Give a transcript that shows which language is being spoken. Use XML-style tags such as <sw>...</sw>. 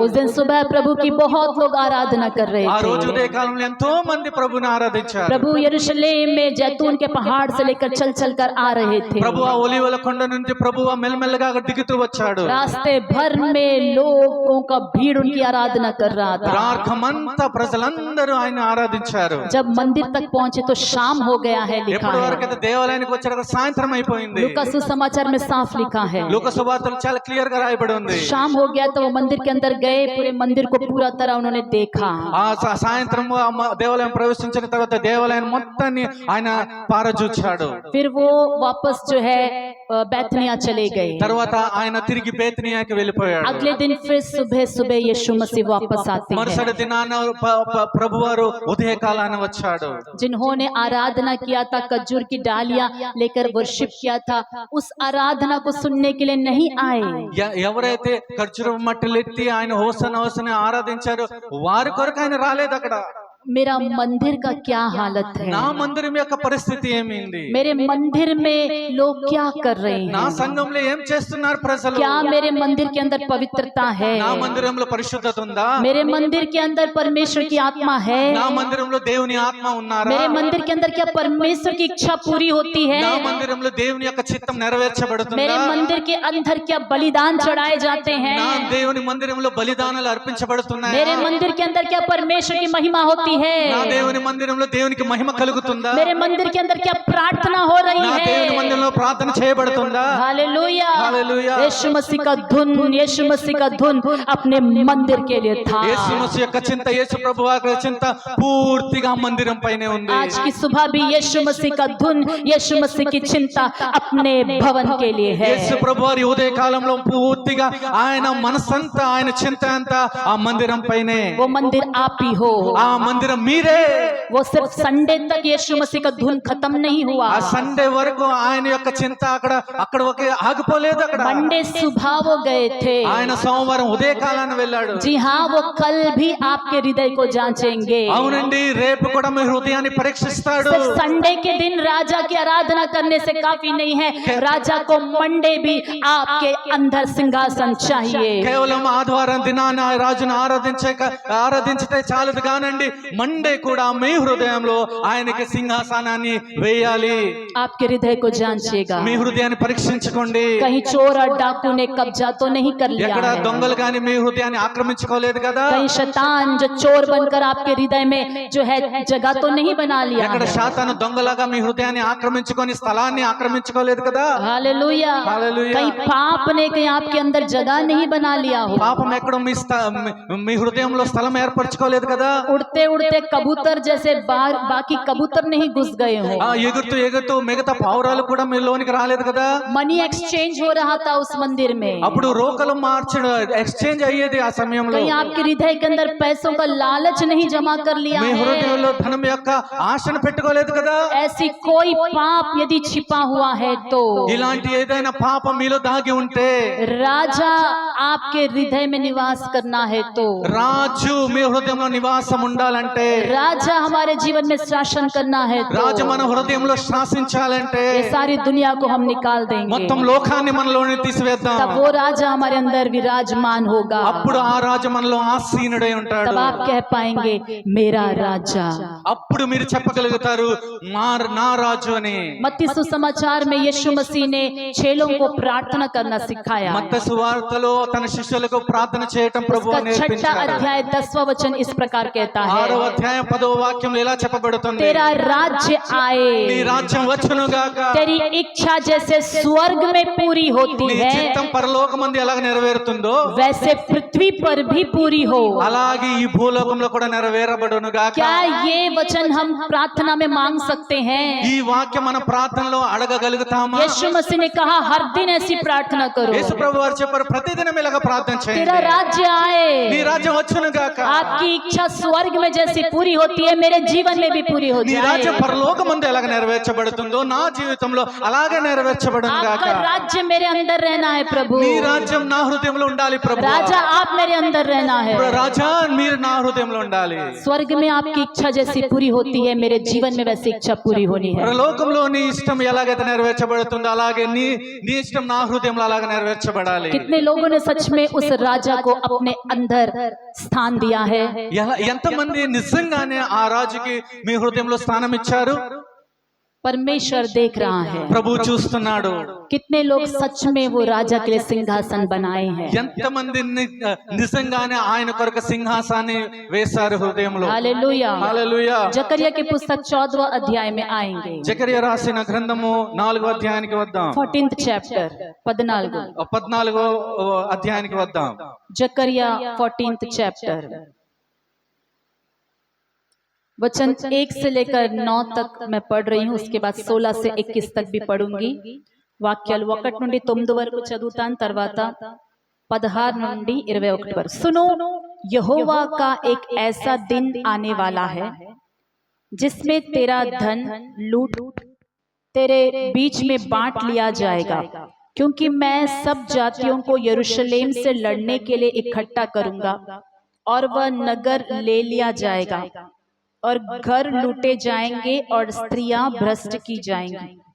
<hi>उस दिन सुबह प्रभु की बहुत लोग आराधना कर रहे</hi> <te>ఆ రోజు</te> <hi>थे।</hi> <te>ఉదయ కాలంలో ఎంతో మంది ప్రభుని ఆరాధించారు.</te> <hi>प्रभु यरूशलेम में जैतून के पहाड़ से लेकर चल कर आ रहे थे।</hi> <te>ప్రభు ఆ ఒలీవల కొండ నుంచి ప్రభువు మెల్లమెల్లగా దిగుతూ వచ్చాడు.</te> <hi>रास्ते भर में लोगों का भीड़ उनकी आराधना कर रहा था।</hi> <te>మార్గమంతా ప్రజలందరూ ఆయన ఆరాధించారు.</te> <hi>जब मंदिर तक पहुंचे तो शाम हो गया है लिखा</hi> <te>ఎప్పటి</te> <hi>है।</hi> <te>వరకు అయితే దేవాలయానికి వచ్చారు సాయంత్రం అయిపోయింది.</te> <hi>लूका सुसमाचार में साफ लिखा है।</hi> <te>లూకా సువార్తలో చాలా క్లియర్ గా రాయబడి ఉంది.</te> <hi>शाम हो गया तो वो मंदिर के अंदर गए, पूरे मंदिर को पूरा तरह उन्होंने देखा।</hi> <te>ఆ సాయంత్రం దేవాలయం ప్రవేశించిన తర్వాత దేవాలయం మొత్తాన్ని ఆయన పారజూచాడు.</te> <hi>फिर वो वापस जो है बैतनिया चले गए।</hi> <te>తర్వాత ఆయన తిరిగి బేతనియాకి వెళ్ళిపోయాడు.</te> <hi>अगले दिन फिर सुबह सुबह यीशु मसीह वापस आते</hi> <te>మరుసటి</te> <hi>हैं।</hi> <te>దినాన ప్రభువారు ఉదయకాలాన వచ్చాడు.</te> <hi>जिन्होंने आराधना किया था, खजूर की डालियां लेकर वर्शिप किया था, उस आराधना को सुनने के लिए नहीं आए।</hi> <te>ఎవరైతే ఖర్జూరం మట్టలు ఎత్తి ఆయన హోసన హోసన ఆరాధించారు వారి కొరకు ఆయన రాలేదు అక్కడ.</te> <hi>मेरा मंदिर का क्या हालत है?</hi> <te>నా మందిరం యొక్క పరిస్థితి ఏమైంది?</te> <hi>मेरे मंदिर में लोग क्या कर रहे</hi> <te>నా</te> <hi>हैं?</hi> <te>సంఘంలో ఏం చేస్తున్నారు ప్రజలు?</te> <hi>क्या मेरे मंदिर के अंदर पवित्रता है?</hi> <te>నా మందిరంలో పరిశుద్ధత ఉందా?</te> <hi>मेरे मंदिर के अंदर परमेश्वर की आत्मा है?</hi> <te>నా మందిరంలో దేవుని ఆత్మ ఉన్నారా?</te> <hi>मेरे मंदिर के अंदर क्या परमेश्वर की इच्छा पूरी होती है?</hi> <te>నా మందిరంలో దేవుని యొక్క చిత్తం నెరవేర్చబడుతుందా?</te> <hi>मेरे मंदिर के अंदर क्या बलिदान चढ़ाए जाते हैं?</hi> <te>నా దేవుని మందిరంలో బలిదానాలు అర్పించబడుతున్నాయా?</te> <hi>मेरे मंदिर के अंदर क्या परमेश्वर की महिमा होती</hi> <te>నా</te> <hi>है?</hi> <te>దేవుని మందిరంలో దేవునికి మహిమ కలుగుతుందా?</te> <hi>मेरे मंदिर के अंदर क्या प्रार्थना हो रही</hi> <te>నా దేవుని</te> <hi>है?</hi> <te>మందిరంలో ప్రార్థన చేయబడుతుందా?</te> <hi>हालेलुया। हालेलुया। यीशु मसीह का धुन, यीशु मसीह का धुन अपने मंदिर के लिए था।</hi> <te>యేసు మసీహు యొక్క చింత, యేసు ప్రభువు యొక్క చింత పూర్తిగా మందిరం పైనే ఉంది.</te> <hi>आज की सुबह भी यीशु मसीह का धुन, यीशु मसीह की चिंता अपने भवन के लिए है।</hi> <te>యేసు ప్రభువారి ఉదయ కాలంలో పూర్తిగా ఆయన మనసంతా ఆయన చింత అంతా ఆ మందిరం పైనే.</te> <hi>वो मंदिर आप ही हो।</hi> <te>ఆ మందిరం మీరే.</te> <hi>वो सिर्फ संडे तक यीशु मसीह का धुन खत्म नहीं हुआ।</hi> <te>ఆ సండే వరకు ఆయన యొక్క చింత అక్కడ ఒకే ఆగిపోలేదు. అక్కడ</te> <hi>मंडे सुबह वो गए थे।</hi> <te>ఆయన సోమవారం ఉదయ కాలాన వెళ్ళాడు.</te> <hi>जी हाँ, वो कल भी आपके हृदय को जांचेंगे।</hi> <te>అవునండి, రేపు కూడా మీ హృదయాన్ని పరీక్షిస్తాడు.</te> <hi>सिर्फ संडे के दिन राजा की आराधना करने से काफी नहीं है, राजा को मंडे भी आपके अंदर सिंहासन चाहिए।</hi> <te>కేవలం ఆదివారం దినాన రాజును ఆరాధించితే చాలదు కానండి, మండే కూడా మీ హృదయంలో ఆయనకి సింహాసనాన్ని వేయాలి.</te> <hi>आपके हृदय को जांचिएगा,</hi> <te>మీ హృదయాన్ని పరీక్షించుకోండి.</te> <hi>कहीं चोर और डाकू ने कब्जा तो नहीं कर लिया</hi> <te>ఎక్కడ</te> <hi>है,</hi> <te>దొంగలు గాని మీ హృదయాన్ని ఆక్రమించుకోలేదు కదా.</te> <hi>कहीं शैतान जो चोर बनकर आपके हृदय में जो है जगह तो नहीं बना लिया</hi> <te>ఎక్కడ</te> <hi>है।</hi> <te>శాతాను దొంగలాగా మీ హృదయాన్ని ఆక్రమించుకొని స్థలాన్ని ఆక్రమించుకోలేదు కదా.</te> <hi>हालेलुया। हालेलुया। कहीं पाप ने कहीं आपके अंदर जगह नहीं बना लिया हो,</hi> <te>పాపం ఎక్కడో మీ హృదయంలో స్థలం ఏర్పరచుకోలేదు కదా.</te> <hi>उड़ते उड़ते कबूतर जैसे बाकी कबूतर नहीं घुस गए हो,</hi> <te>ఎగురుతూ ఎగురుతూ మిగతా పావురాలు కూడా మీ లోనికి రాలేదు కదా.</te> <hi>मनी एक्सचेंज हो रहा था उस मंदिर में,</hi> <te>అప్పుడు రోకలు మార్చడం ఎక్స్చేంజ్ అయ్యేది ఆ సమయంలో.</te> <hi>कहीं आपके हृदय के अंदर पैसों का लालच नहीं जमा कर लिया</hi> <te>మీ</te> <hi>है।</hi> <te>హృదయంలో ధనం యొక్క ఆశను పెట్టుకోలేదు కదా.</te> <hi>ऐसी कोई पाप यदि छिपा हुआ है तो</hi> <te>ఇలాంటి ఏదైనా పాపం మీలో దాగి ఉంటే,</te> <hi>राजा आपके हृदय में निवास करना है तो</hi> <te>రాజు మీ హృదయంలో నివాసం ఉండాలంటే,</te> <hi>राजा हमारे जीवन में शासन करना है</hi> <te>రాజు</te> <hi>तो</hi> <te>మన హృదయంలో శాసించాలంటే</te> <hi>ये सारी दुनिया को हम निकाल देंगे,</hi> <te>మొత్తం లోకాన్ని మనలోని తీసివేద్దాం.</te> <hi>तब वो राजा हमारे अंदर विराजमान होगा,</hi> <te>అప్పుడు ఆ రాజు మనలో ఆసీనుడై ఉంటాడు.</te> <hi>तब आप कह पाएंगे मेरा राजा।</hi> <te>అప్పుడు మీరు చెప్పగలుగుతారు నా రాజు అని.</te> <hi>मत्ती सुसमाचार में यीशु मसीह ने चेलों को प्रार्थना करना सिखाया।</hi> <te>మత్తయి సువార్తలో తన శిష్యులకు ప్రార్థన చేయటం ప్రభువు</te> <hi>उसका छठा</hi> <te>నేర్పించాడు.</te> <hi>अध्याय 10वां वचन इस प्रकार कहता</hi> <te>6వ</te> <hi>है,</hi> <te>అధ్యాయం 10వ వాక్యంలో ఇలా చెప్పబడుతుంది,</te> <hi>तेरा राज्य</hi> <te>నీ</te> <hi>आए,</hi> <te>రాజ్యం వచ్చును గాక,</te> <hi>तेरी इच्छा जैसे स्वर्ग में पूरी होती</hi> <te>నీ</te> <hi>है</hi> <te>చిత్తం పరలోకమందు ఎలాగ నెరవేరుతుందో</te> <hi>वैसे पृथ्वी पर भी पूरी हो।</hi> <te>అలాగే ఈ భూలోకంలో కూడా నెరవేరబడును గాక.</te> <hi>क्या ये वचन हम प्रार्थना में मांग सकते हैं?</hi> <te>ఈ వాక్యం మన ప్రార్థనలో అడగగలుగుతామా?</te> <hi>यीशु मसीह ने कहा हर दिन ऐसी प्रार्थना करो,</hi> <te>యేసు ప్రభు వారు చెప్పారు ప్రతిదినం ఇలాగ ప్రార్థన</te> <hi>तेरा</hi> <te>చేయండి,</te> <hi>राज्य आए,</hi> <te>నీ రాజ్యం వచ్చును గాక.</te> <hi>आपकी इच्छा स्वर्ग में जैसी पूरी होती है मेरे जीवन में भी पूरी हो</hi> <te>నీ రాజ్యం</te> <hi>जाए।</hi> <te>పరలోకమందు ఎలాగ నెరవేర్చబడుతుందో నా జీవితంలో అలాగే నెరవేర్చబడును గాక.</te> <hi>आपका राज्य मेरे अंदर रहना है प्रभु,</hi> <te>నీ రాజ్యం నా హృదయంలో ఉండాలి ప్రభు.</te> <hi>राजा आप मेरे अंदर रहना है।</hi> <te>రాజా మీరు నా హృదయంలో ఉండాలి.</te> <hi>स्वर्ग में आपकी इच्छा जैसी पूरी होती है मेरे जीवन में वैसी इच्छा पूरी होनी है।</hi> <te>పరలోకంలో నీ ఇష్టం ఎలాగైతే నెరవేర్చబడుతుందో అలాగే నీ ఇష్టం నా హృదయంలో అలాగే నెరవేర్చబడాలి.</te> <hi>कितने लोगों ने सच में उस राजा को अपने अंदर स्थान दिया है?</hi> <te>ఎంతమంది నిజంగానే ఆ రాజుకి మీ హృదయంలో స్థానం ఇచ్చారు?</te> <hi>परमेश्वर देख रहा है।</hi> <te>ప్రభు చూస్తున్నాడు.</te> <hi>कितने लोग सच में वो राजा के लिए सिंहासन बनाए हैं?</hi> <te>ఎంతమంది నిజంగానే ఆయన కొరకు సింహాసాన్ని వేశారు హృదయంలో?</te> <hi>हालेलुया।</hi> <te>హల్లెలూయా.</te> <hi>जकरिया की पुस्तक 14वां अध्याय में आएंगे,</hi> <te>జకర్యా రాసిన గ్రంథము 4వ అధ్యాయానికి వద్దాం.</te> <hi>14th चैप्टर 14</hi> <te>14వ అధ్యాయానికి వద్దాం.</te> <hi>जकरिया 14th चैप्टर वचन 1 से लेकर 9 तक मैं पढ़ रही हूँ, उसके बाद 16 से 21 तक भी पढ़ूंगी.</hi> <te>వాక్యాలు 1 నుండి 9 వరకు చదువుతాను, తర్వాత 16 నుండి 21 వరకు.</te> <hi>सुनो, यहोवा का एक ऐसा दिन आने वाला है जिसमें तेरा धन लूट तेरे बीच में बांट लिया जाएगा, क्योंकि मैं सब जातियों को यरूशलेम से लड़ने के लिए इकट्ठा करूंगा और वह नगर ले लिया जाएगा और घर लूटे जाएंगे और स्त्रियां भ्रष्ट की जाएंगी।</hi>